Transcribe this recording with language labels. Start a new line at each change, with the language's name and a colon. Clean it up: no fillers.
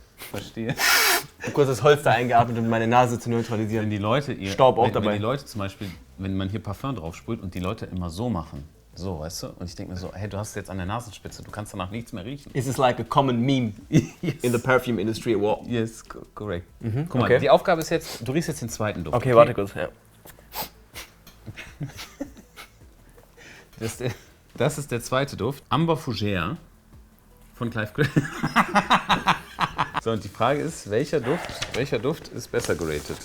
German: Verstehe. Ich hab kurz das Holz da eingeatmet, um meine Nase zu neutralisieren. Wenn die Leute Staub auch wenn dabei. die Leute zum Beispiel, wenn man hier Parfum drauf sprüht und die Leute immer so machen. So, weißt du? Und ich denke mir so, hey, du hast jetzt an der Nasenspitze, du kannst danach nichts mehr riechen.
English: This is like a common meme in the perfume industry award. Yes, correct.
German: Guck mal,
English: okay.
German: die Aufgabe ist jetzt, du riechst jetzt den zweiten Duft. Okay, warte kurz. Ja. Das ist der zweite Duft. Amber Fougere von Clive Christian. So, und die Frage ist, welcher Duft ist besser geratet?